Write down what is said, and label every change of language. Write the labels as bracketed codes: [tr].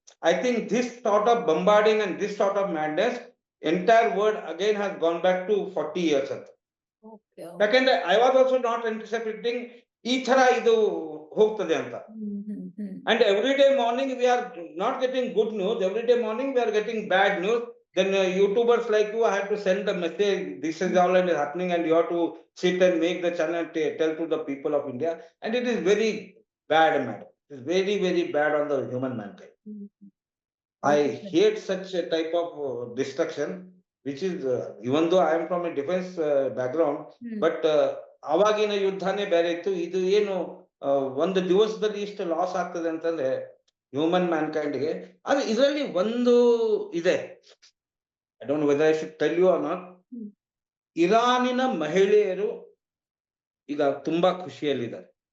[en] I think this sort of bombarding and this sort of madness entire world again has gone back to 40 years ಅಂತ. [kn] ಯಾಕಂದ್ರೆ [en] I was also not anticipating [kn] ಈ ತರ ಇದು ಹೋಗ್ತದೆ ಅಂತ. [en] And every day morning we are not getting good news. Every day morning we are getting bad news. Then YouTubers like you, I have to send a message. This is all that is happening, and you have to sit and make the channel and tell to the people of India. And it is very bad, madam. It is very, very bad on the human mankind. I hate such a type of destruction, which is even though I am from a defense background, but [kn] ಅವಾಗಿನ ಯುದ್ಧನೇ ಬೇರೆ ಇತ್ತು. ಇದು ಏನು ಒಂದು ದಿವಸದಲ್ಲಿ ಇಷ್ಟು loss ಆಗ್ತದೆ ಅಂತಂದ್ರೆ ಹ್ಯೂಮನ್ ಮ್ಯಾನ್ಕೈಂಡ್ಗೆ. ಅದು ಇದರಲ್ಲಿ ಒಂದು ಇದೆ, [en] I don't know whether I should tell you or not. [kn] ಇರಾನಿನ ಮಹಿಳೆಯರು ಈಗ ತುಂಬಾ ಖುಷಿಯಲ್ಲಿದ್ದಾರೆ.